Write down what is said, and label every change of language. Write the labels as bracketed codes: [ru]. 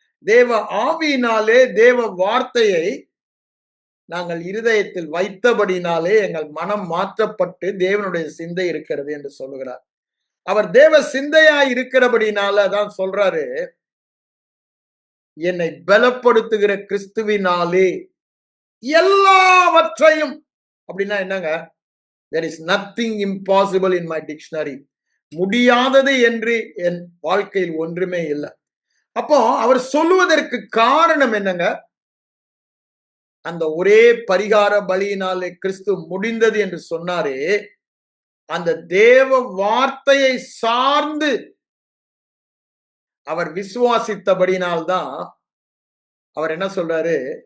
[ta] தேவ ஆவியினாலே தேவ வார்த்தையை நாங்கள் இருதயத்தில் வைத்தபடினாலே எங்கள் மனம் மாற்றப்பட்டு தேவனுடைய சிந்தை இருக்கிறது என்று சொல்லுகிறார். அவர் தேவ சிந்தையா இருக்கிறபடினால தான் சொல்றாரு, என்னை பலப்படுத்துகிற கிறிஸ்துவினாலே எல்லாவற்றையும். அப்படின்னா என்னங்க? [en] there is nothing impossible in my dictionary. [ta] முடியாதது என்று என் வாழ்க்கையில் ஒன்றுமே இல்லை. அப்போ அவர் சொல்லுவதற்கு காரணம் என்னங்க? அந்த ஒரே பரிகார பலியினாலே கிறிஸ்து முடிந்தது என்று சொன்னாரே, அந்த தேவ வார்த்தையை சார்ந்து அவர் விசுவாசித்தபடினால்தான் அவர் என்ன சொல்றாரு?